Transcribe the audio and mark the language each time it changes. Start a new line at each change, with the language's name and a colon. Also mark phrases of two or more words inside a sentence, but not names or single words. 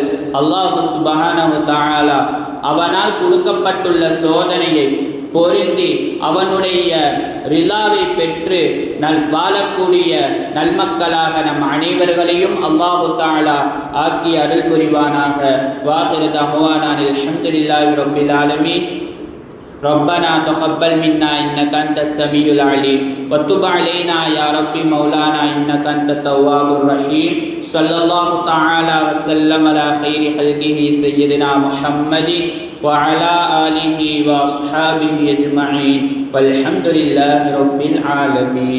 Tamil: அல்லாஹ்
Arabic: سبحانه وتعالى
Tamil: அவனால் கொடுக்கப்பட்டுள்ள சோதனையை பொருந்தி அவனுடைய ரிலாவை பெற்று வாழக்கூடிய நல்மக்களாக நம் அனைவர்களையும்
Arabic: الله تعالى
Tamil: ஆக்கி அருள் புரிவானாக.
Arabic: وآخر دعوانا الحمد لله رب العالمين. ربنا تقبل منا إنك أنت السميع العليم وتب علينا يا ربي مولانا إنك أنت التواب الرحيم. صلى الله تعالى وسلم على خير خلقه سيدنا محمد وعلى آله وأصحابه أجمعين والحمد لله رب العالمين.